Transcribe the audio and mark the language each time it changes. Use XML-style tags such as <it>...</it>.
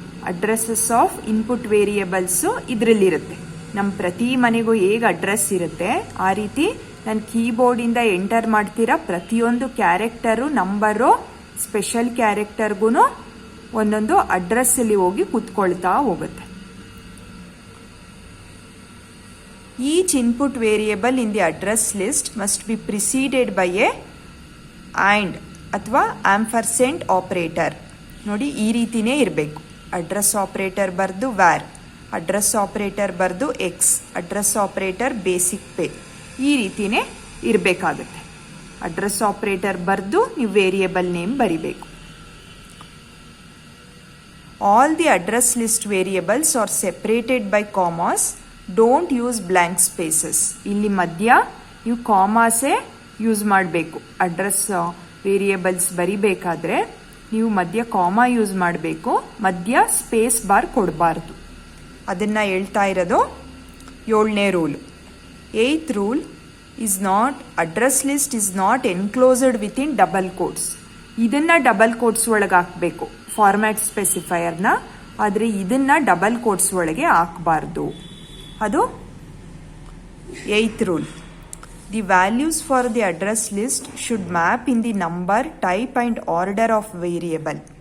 <en>Addresses of input variables</en> <kn>ಇದರಲ್ಲಿರುತ್ತೆ. ನಮ್ಮ ಪ್ರತಿ ಮನೆಗೂ ಹೇಗೆ ಅಡ್ರೆಸ್ ಇರುತ್ತೆ ಆ ರೀತಿ ನಾನು ಕೀಬೋರ್ಡಿಂದ ಎಂಟರ್ ಮಾಡ್ತೀರಾ ಪ್ರತಿಯೊಂದು ಕ್ಯಾರೆಕ್ಟರು, ನಂಬರು, ಸ್ಪೆಷಲ್ ಕ್ಯಾರೆಕ್ಟರ್ಗೂ ಒಂದೊಂದು ಅಡ್ರೆಸ್ಸಲ್ಲಿ ಹೋಗಿ ಕೂತ್ಕೊಳ್ತಾ ಹೋಗುತ್ತೆ.</kn> <en>Each input variable in the address list must be preceded by a AND</en> <kn>ಅಥವಾ ಆಂಪರ್ಸೆಂಟ್ ಆಪರೇಟರ್. ನೋಡಿ ಈ ರೀತಿನೇ ಇರಬೇಕು. ಅಡ್ರೆಸ್ ಆಪರೇಟರ್ ಬರೆದು ವ್ಯಾರ್, ಅಡ್ರೆಸ್ ಆಪರೇಟರ್ ಬರೆದು X, address operator basic pay, ಈ ರೀತಿನೇ ಇರಬೇಕಾಗುತ್ತೆ. ಅಡ್ರೆಸ್ ಆಪರೇಟರ್ ಬರೆದು ನೀವು ವೇರಿಯೇಬಲ್ ನೇಮ್ ಬರಿಬೇಕು.</kn> <en>All the address list variables are separated by commas. Don't use blank spaces.</en> <kn>ಇಲ್ಲಿ ಮಧ್ಯ ನೀವು ಕಾಮಾಸೇ ಯೂಸ್ ಮಾಡಬೇಕು. ಅಡ್ರೆಸ್ ವೇರಿಯೇಬಲ್ಸ್ ಬರಿಬೇಕಾದ್ರೆ ನೀವು ಮಧ್ಯ ಕಾಮಾ ಯೂಸ್ ಮಾಡಬೇಕು, ಮಧ್ಯ ಸ್ಪೇಸ್ ಬಾರ್ ಕೊಡಬಾರ್ದು. ಅದನ್ನು ಹೇಳ್ತಾ ಇರೋದು 7ನೇ rule.</kn> <en>8th rule is not, address list is not enclosed within double quotes.</en> <kn>ಇದನ್ನು ಡಬಲ್ ಕೋಟ್ಸ್ ಒಳಗೆ ಹಾಕಬೇಕು ಫಾರ್ಮ್ಯಾಟ್ ಸ್ಪೆಸಿಫೈಯರ್ನ, ಆದರೆ ಇದನ್ನು ಡಬಲ್ ಕೋಟ್ಸ್ ಒಳಗೆ ಹಾಕಬಾರ್ದು. ಅದು 8th rule.</kn> <en>The values for the address list should map in the number, type and order of variable.</en>